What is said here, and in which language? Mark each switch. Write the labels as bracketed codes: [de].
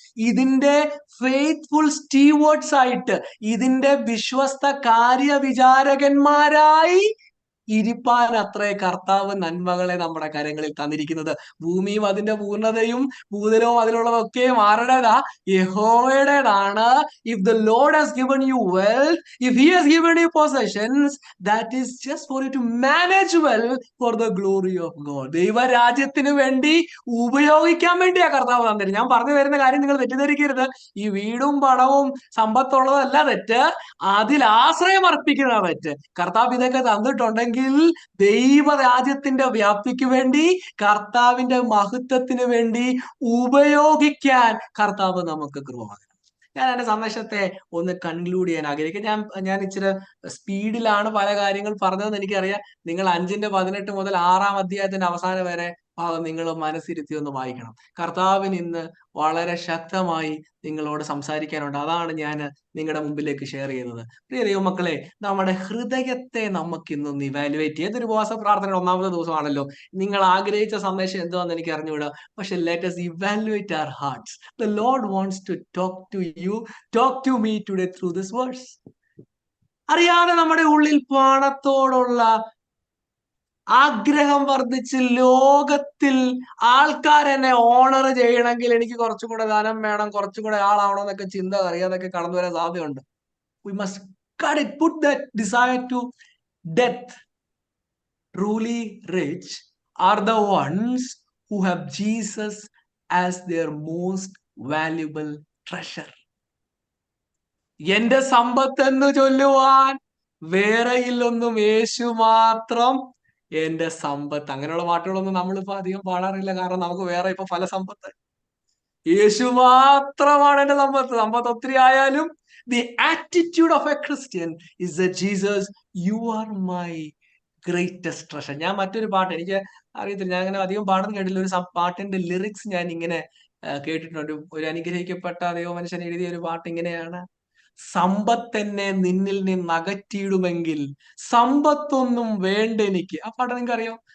[ml] ഇതിന്റെ ഫെയ്ത്ത്ഫുൾ സ്റ്റീവേർഡ്സ് ആയിട്ട്, ഇതിന്റെ വിശ്വസ്ത കാര്യവിചാരകന്മാരായി ഇരിപ്പാൻ അത്രേ കർത്താവ് നന്മകളെ നമ്മുടെ കരങ്ങളിൽ തന്നിരിക്കുന്നത്. ഭൂമിയും അതിന്റെ പൂർണ്ണതയും ഭൂതലവും അതിലുള്ളതൊക്കെയും ആരുടേതാ? യഹോവയുടേതാണ്. [en] If the Lord has given you wealth, if he has given you possessions, that is just for you to manage well for the glory of God. [ml] ദൈവരാജ്യത്തിന് വേണ്ടി ഉപയോഗിക്കാൻ വേണ്ടിയാ കർത്താവ് തന്നിരുന്നത്. ഞാൻ പറഞ്ഞു വരുന്ന കാര്യം നിങ്ങൾ തെറ്റിദ്ധരിക്കരുത്. ഈ വീടും പണവും സമ്പത്തുള്ളതല്ല തെറ്റ്, അതിൽ ആശ്രയം അർപ്പിക്കുന്ന തെറ്റ്. കർത്താവ് ഇതൊക്കെ തന്നിട്ടുണ്ടെങ്കിൽ ദൈവരാജ്യത്തിന്റെ വ്യാപ്തിക്ക് വേണ്ടി, കർത്താവിന്റെ മഹത്വത്തിന് വേണ്ടി ഉപയോഗിക്കാൻ കർത്താവ് നമുക്ക് കൃപ. ഞാൻ എന്റെ സന്ദേശത്തെ ഒന്ന് കൺക്ലൂഡ് ചെയ്യാൻ ആഗ്രഹിക്കും. ഞാൻ ഇച്ചിരി സ്പീഡിലാണ് പല കാര്യങ്ങൾ പറഞ്ഞതെന്ന് എനിക്കറിയാം. നിങ്ങൾ 5:18 മുതൽ 6-ാം അധ്യായത്തിന്റെ അവസാനം വരെ ഭാഗം നിങ്ങൾ മനസ്സിരുത്തി ഒന്ന് വായിക്കണം. കർത്താവിന് ഇന്ന് വളരെ ശക്തമായി നിങ്ങളോട് സംസാരിക്കാനുണ്ട്. അതാണ് ഞാൻ നിങ്ങളുടെ മുമ്പിലേക്ക് ഷെയർ ചെയ്യുന്നത്. പ്രിയ ദൈവമക്കളെ, നമ്മുടെ ഹൃദയത്തെ നമുക്ക് ഇന്നൊന്ന് ഇവാലുവേറ്റ് ചെയ്യാം. ഇതൊരു ഉപവാസ പ്രാർത്ഥനയുടെ 1-ാമത്തെ ദിവസമാണല്ലോ. നിങ്ങൾ ആഗ്രഹിച്ച സന്ദേശം എന്തുവാന്ന് എനിക്ക് അറിഞ്ഞുകൂടാ. പക്ഷെ [en] let us evaluate our hearts. The Lord wants to talk to you, talk to me today through this verse. [ml] അറിയാതെ നമ്മുടെ ഉള്ളിൽ പണത്തോടുള്ള ആഗ്രഹം വർദ്ധിച്ച് ലോകത്തിൽ ആൾക്കാർ എന്നെ ഓണർ ചെയ്യണമെങ്കിൽ എനിക്ക് കുറച്ചും കൂടെ ധനം വേണം, കുറച്ചും കൂടെ ആളാവണം എന്നൊക്കെ ചിന്ത അറിയാതൊക്കെ കടന്നു വരാൻ സാധ്യതയുണ്ട്. [en] We must cut it, put that desire to death. Truly rich are the ones who have Jesus as their most valuable treasure. [ml] എന്റെ സമ്പത്ത് എന്ന് ചൊല്ലുവാൻ വേറെയില്ലൊന്നും, യേശു മാത്രം എന്റെ സമ്പത്ത്. അങ്ങനെയുള്ള പാട്ടുകളൊന്നും നമ്മളിപ്പോ അധികം പാടാറില്ല. കാരണം നമുക്ക് വേറെ ഇപ്പൊ പല സമ്പത്ത്. യേശു മാത്രമാണ് എന്റെ സമ്പത്ത്. സമ്പത്ത് ഒത്തിരി ആയാലും [en] the attitude of a Christian is that Jesus, you are my greatest treasure. [ml] ഞാൻ മറ്റൊരു പാട്ട്, എനിക്ക് അറിയത്തില്ല, ഞാൻ അങ്ങനെ അധികം പാടുന്ന കേട്ടില്ല. ഒരു പാട്ടിന്റെ ലിറിക്സ് ഞാൻ ഇങ്ങനെ കേട്ടിട്ടുണ്ട്. ഒരു അനുഗ്രഹിക്കപ്പെട്ട ദൈവമനുഷ്യൻ എഴുതിയ ഒരു പാട്ട് ഇങ്ങനെയാണ്: സമ്പത്തെന്നെ നിന്നിൽ നിന്ന് അകറ്റിയിടുമെങ്കിൽ സമ്പത്തൊന്നും വേണ്ട എനിക്ക്. ആ പാട്ട് നിങ്ങൾക്ക് അറിയോ?